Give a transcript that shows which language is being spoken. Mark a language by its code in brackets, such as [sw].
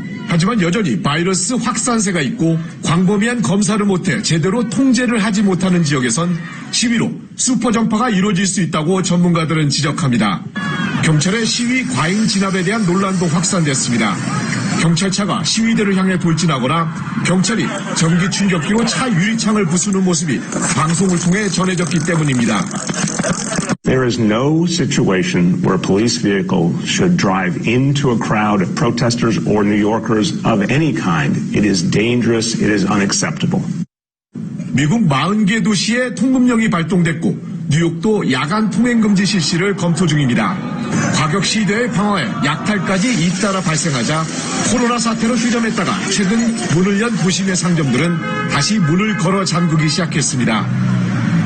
[ko] 하지만 여전히 바이러스 확산세가 있고 광범위한 검사를 못해 제대로 통제를 하지 못하는 지역에선 시위로 슈퍼전파가 이루어질 수 있다고 전문가들은 지적합니다. 경찰의 시위 과잉 진압에 대한 논란도 확산됐습니다. 경찰차가 시위대를 향해 돌진하거나 경찰이 전기 충격기로 차 유리창을 부수는 모습이 방송을 통해 전해졌기 때문입니다. [en] There is no situation where a police vehicle should drive into a crowd of protesters or New Yorkers of any kind. It is dangerous. It is unacceptable. [ko] 미국 40개 도시에 통금령이 발동됐고 뉴욕도 야간 통행금지 실시를 검토 중입니다. 과격 시대의 방어에 약탈까지 잇따라 발생하자 코로나 사태로 휴전했다가 최근 문을 연 도심의 상점들은 다시 문을 걸어 잠그기 시작했습니다.